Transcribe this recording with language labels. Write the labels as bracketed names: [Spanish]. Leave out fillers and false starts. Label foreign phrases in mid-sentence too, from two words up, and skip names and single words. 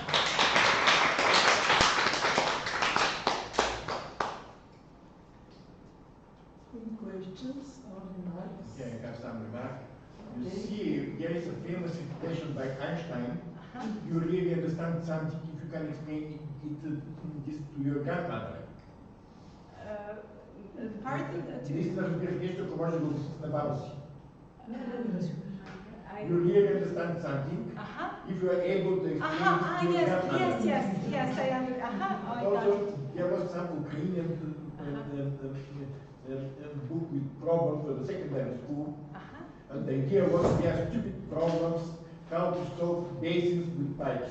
[English] Any questions or remarks? Okay, I have some remarks. You see, there is a famous expression by Einstein. You really understand something if you can explain this to your grandmother. Pardon? [Bulgarian] Наистина разбираш нещо, ако може да го обясниш на баба си. [English] You really understand something if you are able to explain it to your grandmother. Yes, I understand. Also, there was some Ukrainian book with problems for the secondary school, and the idea was there are stupid problems, how to solve basins with pipes.